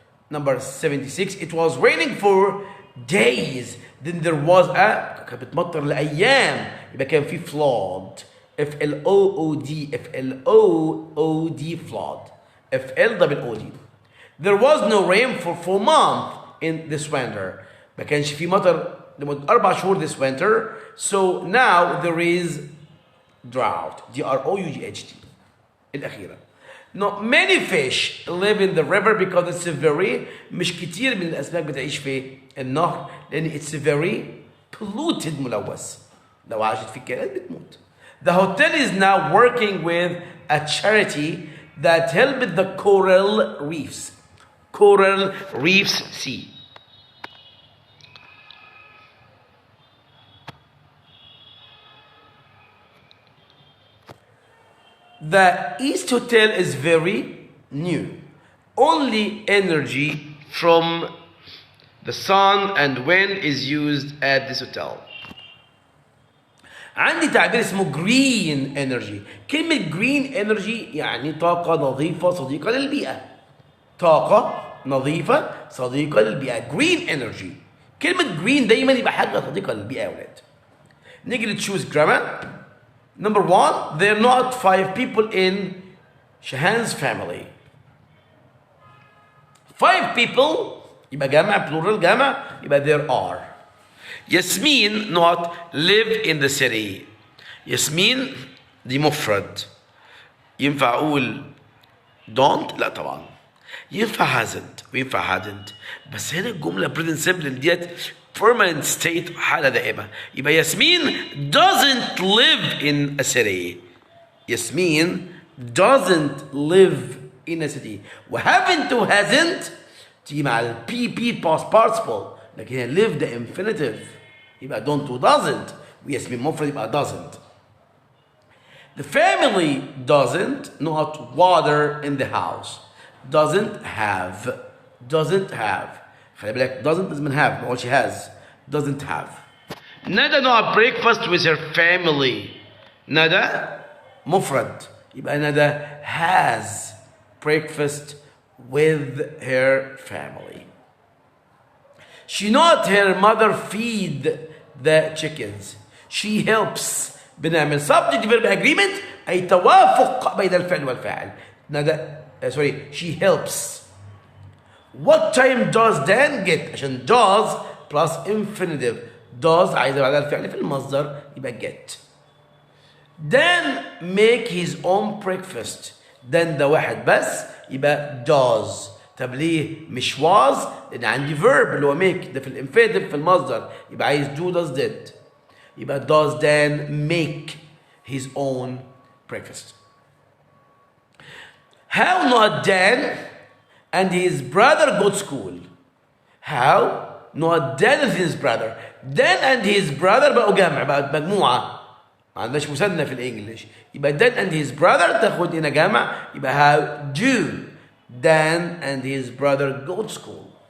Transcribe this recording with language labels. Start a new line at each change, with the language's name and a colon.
English: Number 76 it was raining for days then there was
Arabic: كانت بتمطر لأيام يبقى كان في
English: flood. F-L-O-O-D F-L-O-O-D flood F-L-O-O-D. There was no rain for 4 months in this winter.
Arabic: ما كانش في مطر لمدة 4 شهور
English: this winter. So now there is drought. D-R-O-U-G-H-T الأخيرة. No, many fish live in the river because it's very
Arabic: مش كتير من الأسماك بتعيش في النهر لأن
English: it's very polluted ملوث.
Arabic: لو عاشت في الكائنات بتموت.
English: The hotel is now working with a charity that helped the coral reefs. Coral reefs C. The East Hotel is very new. Only energy from the sun and wind is used at this hotel.
Arabic: عندي تعبير اسمه green energy. كلمة green energy يعني طاقة نظيفة صديقة للبيئة. طاقة نظيفة صديقة للبيئة.
English: green energy.
Arabic: كلمة green دايما يبقى حاجة صديقة للبيئة يا ولاد. نيجي نتشوز grammar.
English: Number 1, there are not 5 people in Shahan's family. 5 people يبقى جمع plural جمع يبقى there are. Yasmin not live in the city.
Arabic: Yasmin دي مفرد. ينفع أقول don't؟ لا طبعا. ينفع hasn't وينفع hadn't. بس هنا الجملة present simple ديت permanent state حالة دائمة.
English: يبقى Yasmin doesn't live in a city. Yasmin doesn't live in a city.
Arabic: وhaven't و hasn't تيجي مع ال PP past participle. لكن هي live ده infinitive. يبقى don't و doesn't. وياسمين مفرد يبقى doesn't.
English: The family doesn't not water in the house. Doesn't have. Doesn't have.
Arabic: خلي بالك
English: doesn't لازم have
Arabic: ما اقولش
English: has. Doesn't have. ندى not breakfast with her family. ندى
Arabic: مفرد يبقى
English: ندى has breakfast with her family. She not her mother feed the chickens. She helps.
Arabic: بنعمل subject verb agreement أي توافق بين الفعل والفاعل.
English: ندى sorry she helps. What time does Dan get؟ عشان does plus infinitive.
Arabic: does عايزة بعدها الفعل في المصدر يبقى get.
English: Dan make his own breakfast.
Arabic: Dan ده واحد بس يبقى does. طب ليه مش was؟ لأن عندي verb اللي هو make ده في الانفينيتيف في المصدر يبقى عايز do does did.
English: يبقى does Dan make his own breakfast. How not Dan and his brother go to school? How not Dan and his brother. Dan and his brother
Arabic: بقوا جمع بقت مجموعة ما عندناش مثنى في الانجليش يبقى
English: Dan and his brother
Arabic: تاخد هنا جمع يبقى
English: how do Dan and his brother go to school.